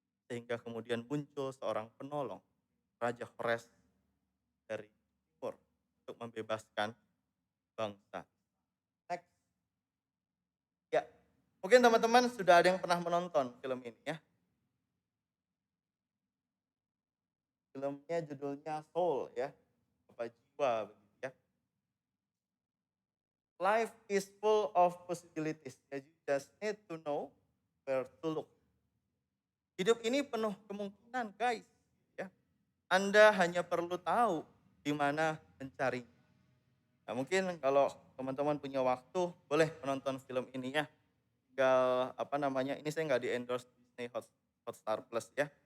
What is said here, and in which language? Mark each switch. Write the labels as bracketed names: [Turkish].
[Indonesian] Sehingga kemudian muncul seorang penolong, Raja Kores dari timur untuk membebaskan bangsa. Next. Ya, mungkin teman-teman sudah ada yang pernah menonton film ini ya. Filmnya judulnya Soul ya, apa jiwa begitu ya. [English] Life is full of possibilities. You just need to know where to look. [Indonesian] Hidup ini penuh kemungkinan guys. Ya. Anda hanya perlu tahu di mana mencari. Nah, mungkin kalau teman-teman punya waktu boleh menonton film ini ya. Tinggal ini saya nggak di endorse Disney Hotstar Plus ya.